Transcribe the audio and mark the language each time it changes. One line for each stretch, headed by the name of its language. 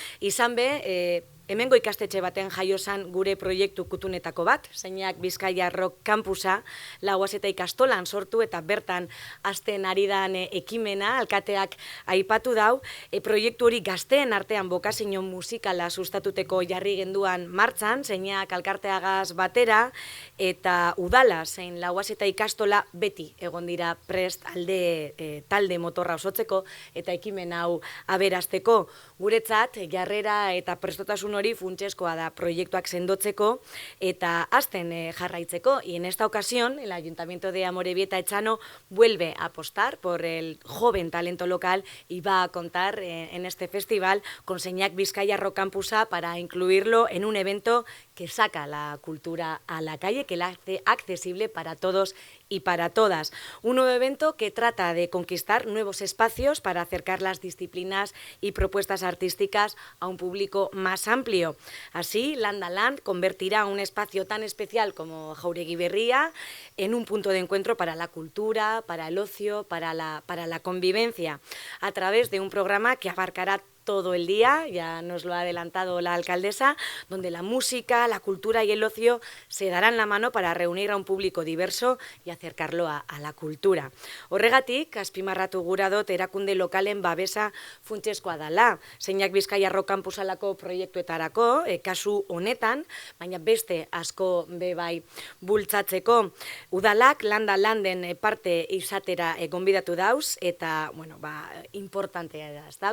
Basque: Izan be, hemengo ikastetxe baten jaiosan gure proiektu kutunetako bat, Zeineak Bizkaia Rock Campusa, Lauazeta ikastolan sortu eta bertan hasten ari dan ekimena, alkateak aipatu dau, proiektu hori gazteen artean bokazio musikala sustatuteko jarri genduan martxan, Zeineak alkarteagaz batera, eta udala zein Lauazeta ikastola beti egon dira prest talde motorra osotzeko eta ekimen hau aberasteko. Guretzat, jarrera eta prestotasun hori funtsezkoa da proiektuak sendotzeko eta hasten jarraitzeko.
Spanish: Y en esta ocasión, el Ayuntamiento de Amorebieta Etxano vuelve a apostar por el joven talento local y va a contar en este festival con Zeineak Bizkaia Rock Campusa para incluirlo en un evento que saca la cultura a la calle, que la hace accesible para todos y para todas. Un nuevo evento que trata de conquistar nuevos espacios para acercar las disciplinas y propuestas artísticas a un público más amplio. Así, Landalan convertirá un espacio tan especial como Jauregi Berria en un punto de encuentro para la cultura, para el ocio, para la convivencia, a través de un programa que abarcará todo el día, ya nos lo ha adelantado la alcaldesa, donde la música, la cultura y el ocio se darán la mano para reunir a un público diverso y acercarlo a la cultura.
Basque: Horregatik, azpimarratu gura dut erakunde lokalen babesa funtsezkoa dela. Zeinak Bizkaiarro kampusalako proiektuetarako, kasu honetan, baina beste asko bai bultzatzeko. Udalak landa landen parte izatera gonbidatu dauz, eta, importantea da, ezta?